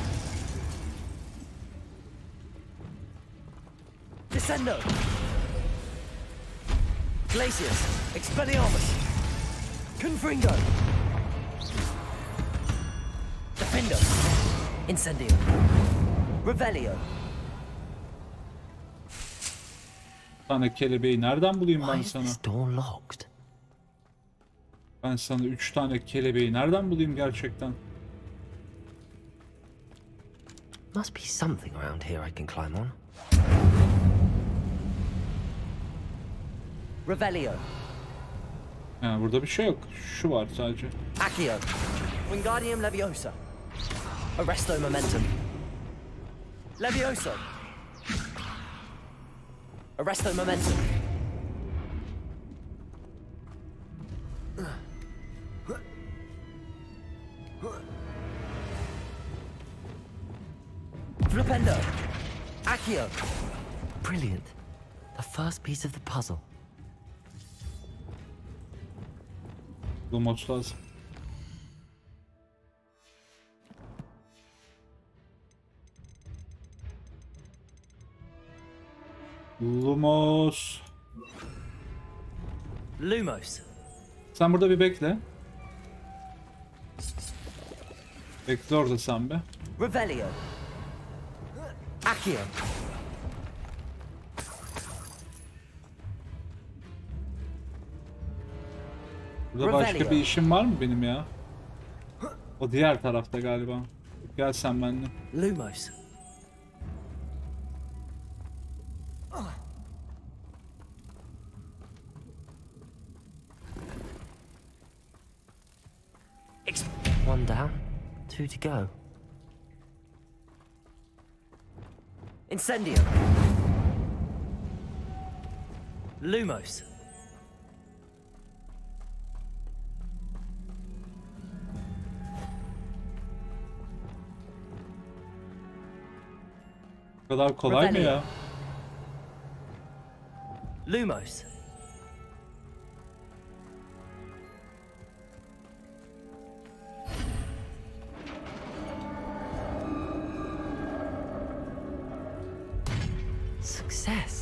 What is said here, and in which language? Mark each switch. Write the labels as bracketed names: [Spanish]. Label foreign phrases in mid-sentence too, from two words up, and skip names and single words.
[English] Descendo. Glacius. Expelliarmus. Confringo. Defendo. Incendio. Revelio. [Turkish] Tane kelebeği nereden bulayım ben sana? [English] Door locked. [Turkish] Ben sana 3 tane kelebeği nereden bulayım gerçekten? [English] Must be something around here I can climb on. Revelio. [Turkish] Ha, burada bir şey yok. Şu var sadece. [English] Accio. Wingardium Leviosa. Arresto Momentum. Levioso. Arresto Momentum. Flipendo. Accio. Brilliant. The first piece of the puzzle. [Turkish] Lumos lazım. [English] Lumos. Lumos. [Turkish] Sen burada bir bekle. Bekle orada sen be. [English] Revelio. Accio. [Turkish] Burada başka bir işim var mı benim ya? O diğer tarafta galiba. Gel sen benimle. [English] Lumos. One down, 2 to go. Incendio. Lumos. [Turkish] Bu kadar kolay mı ya? [English] Lumos. Success.